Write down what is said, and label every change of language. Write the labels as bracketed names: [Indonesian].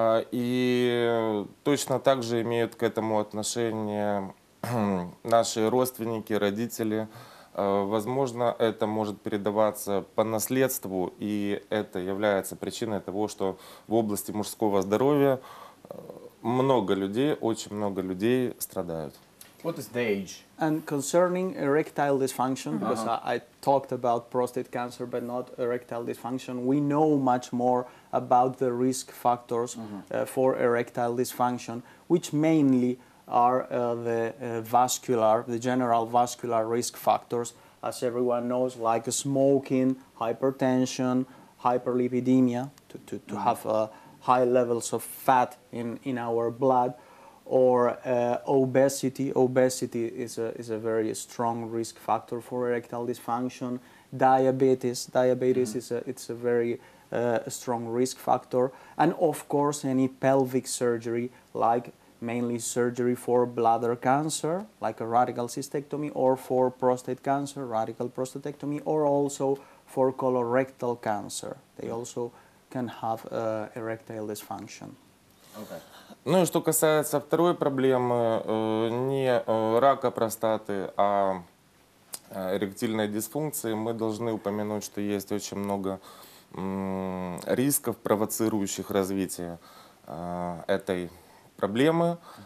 [Russian] И точно так же имеют к этому отношение наши родственники, родители. Возможно, это может передаваться по наследству, и это является причиной того, что в области мужского здоровья много людей, очень много людей страдают. [English] What is the age? And concerning erectile dysfunction, because I talked about prostate cancer but not erectile dysfunction, we know much more about the risk factors for erectile dysfunction, which mainly are the general vascular risk factors, as everyone knows, like smoking, hypertension, hyperlipidemia, to have high levels of fat in our blood, or obesity. Obesity is a very strong risk factor for erectile dysfunction. Diabetes it's a very strong risk factor, and of course any pelvic surgery, like mainly surgery for bladder cancer, like a radical cystectomy, or for prostate cancer, radical prostatectomy, or also for colorectal cancer. They also can have erectile dysfunction. Okay. [Russian] Ну и что касается второй проблемы, не рака простаты, а эректильной дисфункции, мы должны упомянуть, что есть очень много рисков, провоцирующих развитие этой проблемы.